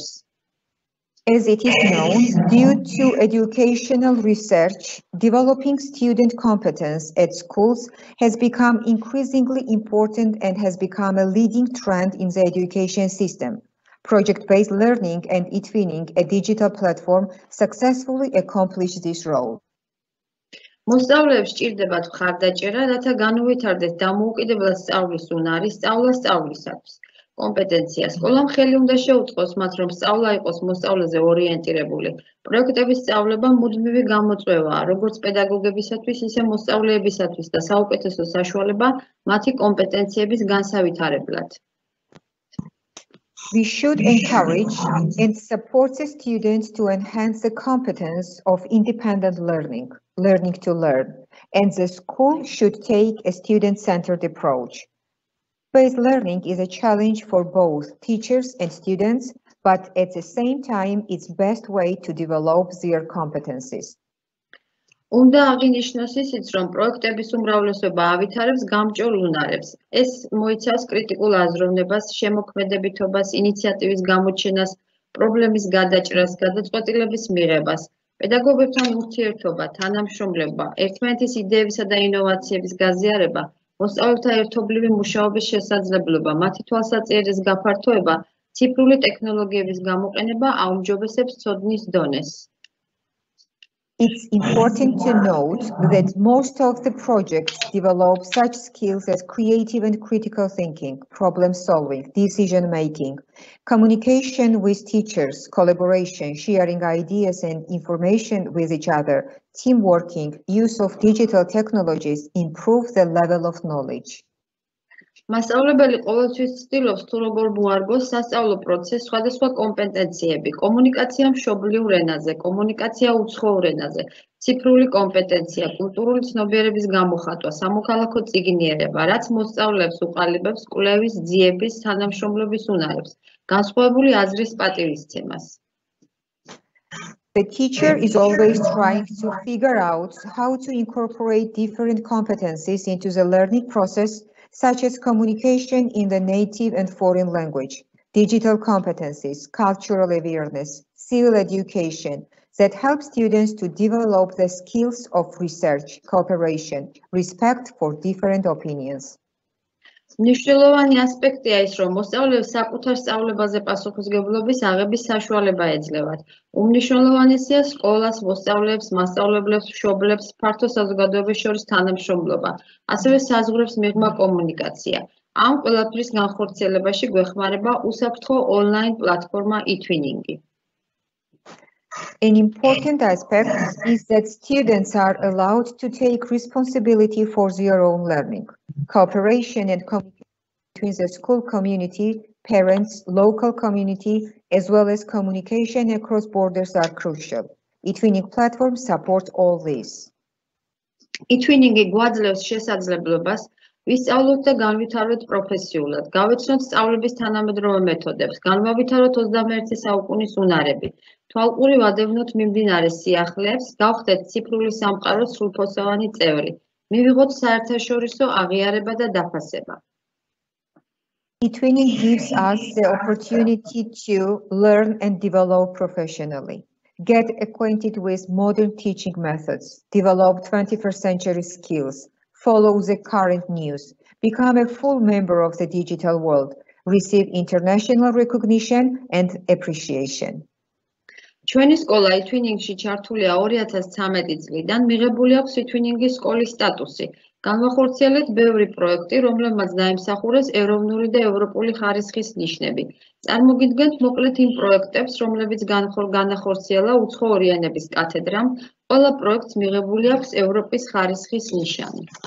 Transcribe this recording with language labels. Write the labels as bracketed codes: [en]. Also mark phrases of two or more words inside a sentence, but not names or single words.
[en] As it is known, due to educational research, developing student competence at schools has become increasingly important and has become a leading trend in the education system. Project-based learning and e-twinning, a digital platform, successfully accomplished this role. [ka] მოსწავლეებს სჭირდებათ მხარდაჭერა, რათა განუვითარდეთ დამოუკიდებლად სწავლის უნარი, სწავლა სწავლისათვის. კომპეტენცია. სკოლამ ხელი უნდა შეუწყოს მათ, რომ სწავლა იყოს მოსწავლეზე ორიენტირებული. პროექტების სწავლება მუდმივი გამოწვევაა, როგორც პედაგოგებისათვის, ისე მოსწავლეებისათვის და საუკეთესო საშუალება მათი კომპეტენციების განსავითარებლად. [en] We should encourage and support the students to enhance the competence of independent learning to learn, and the school should take a student-centered approach. Based learning is a challenge for both teachers and students, but at the same time, it's best way to develop their competencies. [ka] უნდა აღინიშნოს ისიც, რომ პროექტების უმრავლესობა ავითარებს გამჭოლ უნარებს. ეს მოიცავს კრიტიკულ აზროვნებას, შემოქმედებითობას, ინიციატივის გამოჩენას, პრობლემის გადაჭრას, გადაწყვეტილების მიღებას, პედაგოგებთან ურთიერთობა, თანამშრომლობა, ერთმანეთის იდეებისა და ინოვაციების გაზიარება, მოსწავლეთა ერთობლივი მუშაობის შესაძლებლობა, მათი თვალსაჩინოს გაფართოება, ციფრული ტექნოლოგიების გამოყენება აუმჯობესებს ცოდნის დონეს. [en] It's important to note that most of the projects develop such skills as creative and critical thinking, problem solving, decision making, communication with teachers, collaboration, sharing ideas and information with each other, team working, use of digital technologies improve the level of knowledge. [ka] მასწავლებელი ყოველთვის ცდილობს თუ როგორ მოარგოს სასწავლო პროცესს სხვადასხვა კომპეტენციები, კომუნიკაცია მშობლიურ ენაზე, კომუნიკაცია უცხოურ ენაზე, ციფრული კომპეტენცია, კულტურული ცნობიერების გამოხატვა, სამოქალაქო წიგნიერება, რაც მოსწავლეებს უყალიბებს კვლევის, ძიების, თანამშრომლობის უნარებს, განსხვავებული აზრის პატივისცემას. [en] The teacher is always trying to figure out how to incorporate different competencies into the learning process, such as communication in the native and foreign language, digital competencies, cultural awareness, civil education that help students to develop the skills of research, cooperation, respect for different opinions. [ka] მნიშვნელოვანი ასპექტია ის, რომ მოსწავლეებს საკუთარ სწავლებაზე პასუხისმგებლობის აღების საშუალება ეძლევათ. უმნიშვნელოვანესია სკოლას, მოსწავლეებს, მასწავლებლებს, მშობლებს, ფართო საზოგადოების შორის თანამშრომლობა, ასევე საზღვრებს მიღმა კომუნიკაცია. ამ ყველაფრის განხორციელებაში გვეხმარება უსაფრთხო ონლაინ პლატფორმა e-twinning. [en] An important aspect is that students are allowed to take responsibility for their own learning. Cooperation and communication between the school community, parents, local community, as well as communication across borders are crucial. E-twinning platforms support all this. [ka] E-twinning გვაძლევს შესაძლებლობას ვისწავლოთ და განვითაროთ პროფესიულად, გავეცნოთ სწავლების თანამედროვე მეთოდებს, განვავითაროთ 21 საუკუნის უნარები, თვალყური ვადევნოთ მიმდინარე სიახლეებს, გავხდეთ ციფრული სამყაროს სრულფოსოვანი წევრი, მივიღოთ საერთაშორისო აღიარება და დაფასება. [en] E-twinning gives us the opportunity to learn and develop professionally, get acquainted with modern teaching methods, develop 21st century skills, follow the current news, become a full member of the digital world, receive international recognition and appreciation. [ka] ჩვენი სკოლა e-twinning-ში ჩართულია 2013 წლიდან, მიღებული აქვს e-twinning-ის სკოლის სტატუსი. განვახორციელეთ ბევრი პროექტი, რომლებმაც დაიმსახურეს ეროვნული და ევროპული ხარისხის ნიშნები. წარმოგიდგენთ მოკლედ იმ პროექტებს, რომლებიც განახორციელა უცხოური ენების კათედრამ, ყველა პროექტს მიღებული აქვს ევროპის ხარისხის ნიშანი.